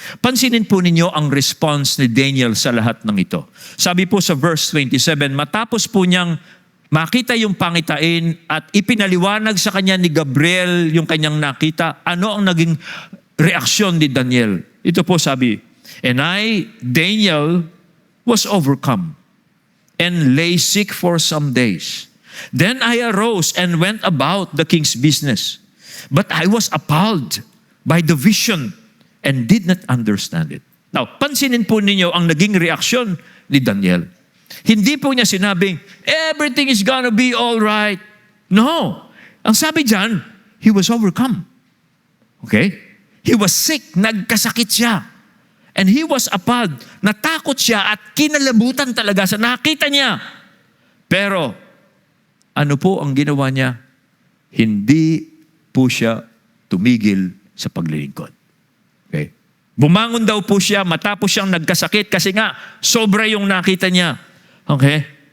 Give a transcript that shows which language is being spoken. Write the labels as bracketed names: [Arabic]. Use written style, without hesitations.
[Filipino] Pansinin po ninyo ang response ni Daniel sa lahat ng ito. Sabi po sa verse 27, matapos po niyang makita yung pangitain at ipinaliwanag sa kanya ni Gabriel yung kanyang nakita, ano ang naging reaksyon ni Daniel? Ito po sabi, [English] "And I, Daniel, was overcome and lay sick for some days. Then I arose and went about the king's business. But I was appalled by the vision and did not understand it." [Filipino] Now, pansinin po ninyo ang naging reaksyon ni Daniel. Hindi po niya sinabing, [English] everything is gonna be all right. No. [Filipino] Ang sabi dyan, [English] he was overcome. Okay? He was sick, [Filipino] nagkasakit siya. [English] And he was appalled. [Filipino] Natakot siya at kinalabutan talaga sa nakita niya. Pero, ano po ang ginawa niya? Hindi po siya tumigil sa paglilingkod. Okay? Bumangon daw po siya matapos siyang nagkasakit kasi nga sobra yung nakita niya. Okay?